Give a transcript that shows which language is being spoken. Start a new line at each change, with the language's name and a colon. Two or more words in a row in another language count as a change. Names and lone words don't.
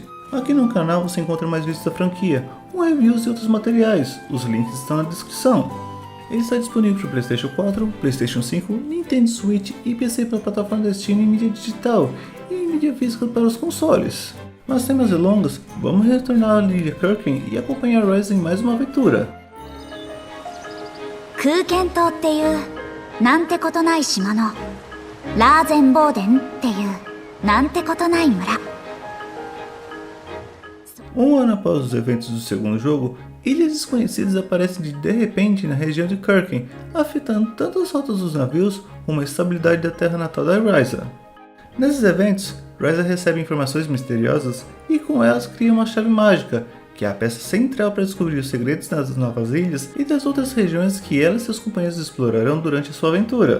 Portuguese: Aqui no canal você encontra mais vídeos da franquia, com reviews e outros materiais, os links estão na descrição. Ele está disponível para PlayStation 4, PlayStation 5, Nintendo Switch e PC para a plataforma da Steam em mídia digital e em mídia física para os consoles. Mas sem mais delongas, vamos retornar a Lydia Kirken e acompanhar Ryza em mais uma aventura.
Japanese: 空間島っていうなんてことない島のラーゼンボーデンっていうなんてことない村。
Portuguese: Um ano após os eventos do segundo jogo, ilhas desconhecidas aparecem de repente na região de Kirken, afetando tanto as rotas dos navios como a estabilidade da terra natal da Ryza. Nesses eventos, Ryza recebe informações misteriosas e com elas cria uma chave mágica, que é a peça central para descobrir os segredos das novas ilhas e das outras regiões que ela e seus companheiros explorarão durante a sua aventura.